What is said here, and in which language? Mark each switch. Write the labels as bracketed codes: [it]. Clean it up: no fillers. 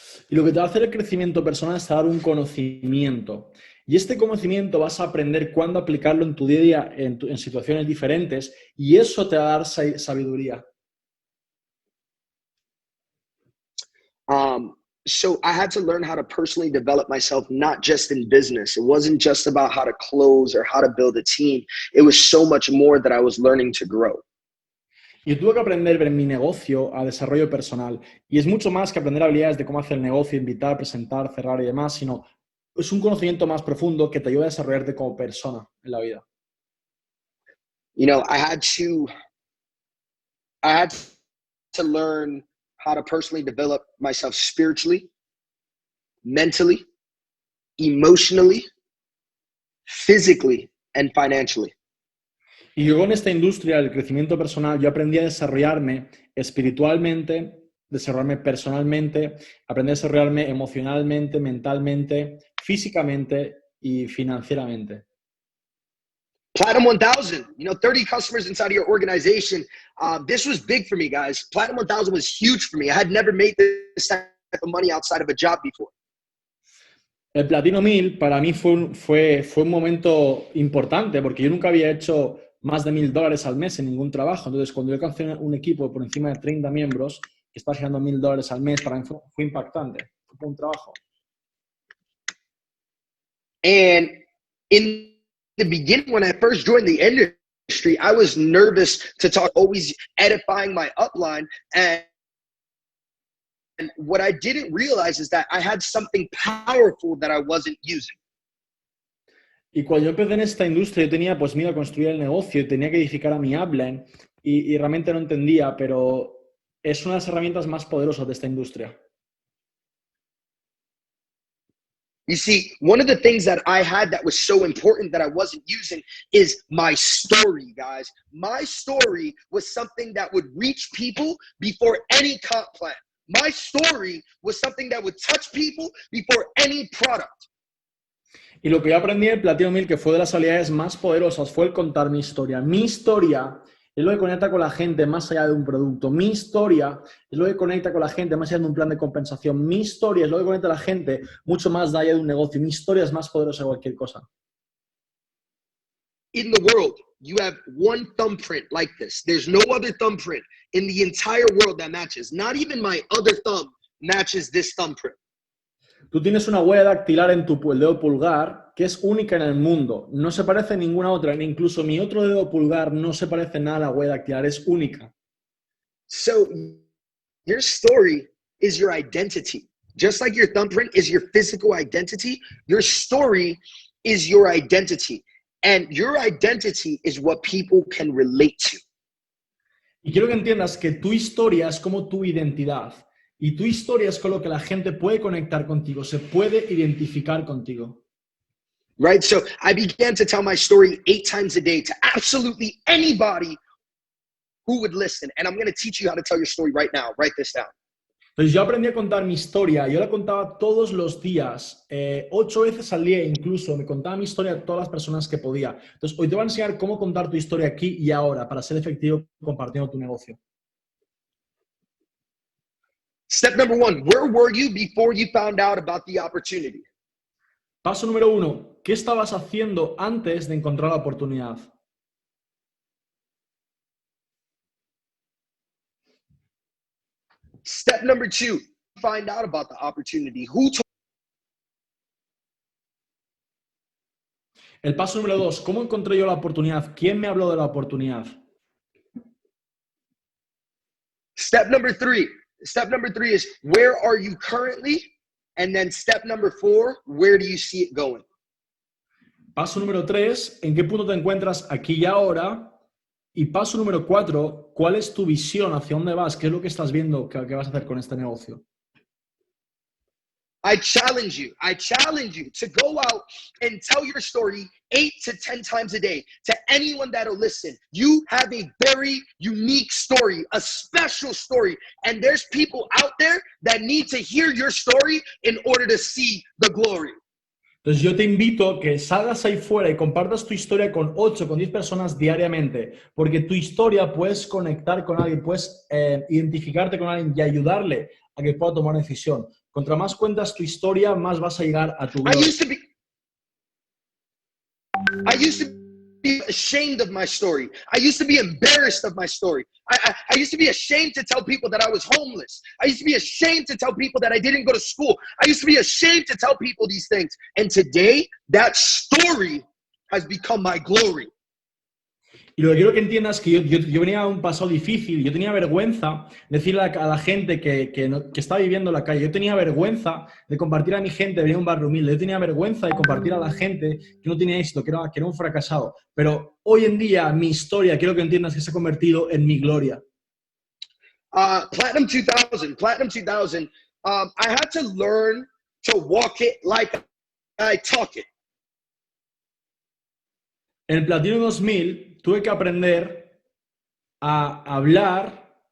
[es] Y lo que te va a hacer el crecimiento personal es dar un conocimiento. Y este conocimiento vas a aprender cuándo aplicarlo en tu día a día, en situaciones diferentes, y eso te va a dar sabiduría. [en] So I had to learn how to personally develop myself, not just in business. It wasn't just about how to close or how to build a team. It was so much more that I was learning to grow. [es] Y tuve que aprender en mi negocio a desarrollo personal. Y es mucho más que aprender habilidades de cómo hacer el negocio, invitar, presentar, cerrar y demás, sino es un conocimiento más profundo que te ayuda a desarrollarte como persona en la vida. [en] You know, I had to learn how to personally develop myself spiritually, mentally, emotionally, physically, and financially. [es] Y yo en esta industria del crecimiento personal, yo aprendí a desarrollarme espiritualmente, desarrollarme personalmente, aprendí a desarrollarme emocionalmente, mentalmente, físicamente y financieramente. [en] Platinum 1000, you know, 30 customers inside of your organization. This was big for me, guys. Platinum 1000 was huge for me. I had never made this type of money outside of a job before. [es] El Platino 1000 para mí fue un momento importante porque yo nunca había hecho más de $1,000 al mes en ningún trabajo. Entonces, cuando yo alcancé un equipo por encima de 30 miembros que está generando $1,000 al mes, para mí fue impactante. Fue un trabajo. [en] And in the beginning, when I first joined the industry, I was nervous to talk, always edifying my upline. And what I didn't realize is that I had something powerful that I wasn't using. [es] Y cuando yo empecé en esta industria, yo tenía pues miedo a construir el negocio y tenía que edificar a mi upline y realmente no entendía, pero es una de las herramientas más poderosas de esta industria. [en] You see, one of the things that I had that was so important that I wasn't using is my story, guys. My story was something that would reach people before any comp plan. My story was something that would touch people before any product. [es] Y lo que yo aprendí en el Platino 1000, que fue de las habilidades más poderosas, fue el contar mi historia. Mi historia es lo que conecta con la gente más allá de un producto. Mi historia es lo que conecta con la gente más allá de un plan de compensación. Mi historia es lo que conecta a la gente mucho más allá de un negocio. Mi historia es más poderosa que cualquier cosa. [en] In the world, you have one thumbprint like this. There's no other thumbprint in the entire world that matches. Not even my other thumb matches this thumbprint. [es] Tú tienes una huella dactilar en tu dedo pulgar que es única en el mundo. No se parece a ninguna otra. Incluso mi otro dedo pulgar no se parece nada a la huella dactilar. Es única. [en] So your story is your identity. Just like your thumbprint is your physical identity, your story is your identity. And your identity is what people can relate to. [es] Y quiero que entiendas que tu historia es como tu identidad. Y tu historia es con lo que la gente puede conectar contigo, se puede identificar contigo. [en] Right? So I began to tell my story 8 times a day to absolutely anybody who would listen. And I'm going to teach you how to tell your story right now. Write this down. [es] Entonces yo aprendí a contar mi historia, yo la contaba todos los días, 8 veces al día incluso, me contaba mi historia a todas las personas que podía. Entonces hoy te voy a enseñar cómo contar tu historia aquí y ahora para ser efectivo compartiendo tu negocio. [en] Step number 1, where were you before you found out about the opportunity? [es] Paso número 1, ¿qué estabas haciendo antes de encontrar la oportunidad? [en] Step number 2, find out about the opportunity. Who told? [es] El paso número 2, ¿cómo encontré yo la oportunidad? ¿Quién me habló de la oportunidad? [en] Step number 3 is where are you currently? And then step number 4, where do you see it going? [es] Paso número 3, ¿en qué punto te encuentras aquí y ahora? Y paso número 4, ¿cuál es tu visión? ¿Hacia dónde vas? ¿Qué es lo que estás viendo que vas a hacer con este negocio? [en] I challenge you to go out and tell your story 8 to 10 times a day to anyone that'll listen. You have a very unique story, a special story, and there's people out there that need to hear your story in order to see the glory. [es] Entonces yo te invito a que salgas ahí fuera y compartas tu historia con 8, con 10 personas diariamente, porque tu historia puedes conectar con alguien, puedes identificarte con alguien y ayudarle a que pueda tomar una decisión. Contra más cuentas tu historia, más vas a llegar a tu gloria. [en] I used to be ashamed of my story. I used to be embarrassed of my story. I used to be ashamed to tell people that I was homeless. I used to be ashamed to tell people that I didn't go to school. I used to be ashamed to tell people these things. And today, that story has become my glory. [es] Y lo que quiero que entiendas es que yo venía a un pasado difícil, yo tenía vergüenza de decirle a la gente que estaba viviendo en la calle, yo tenía vergüenza de compartir a mi gente, venía a un barrio humilde, yo tenía vergüenza de compartir a la gente que no tenía éxito, que era un fracasado. Pero hoy en día mi historia, quiero que entiendas que se ha convertido en mi gloria. [en] Platinum 2000, I had to learn to walk it like I talk it. [es] En el Platino 2000 tuve que aprender a hablar.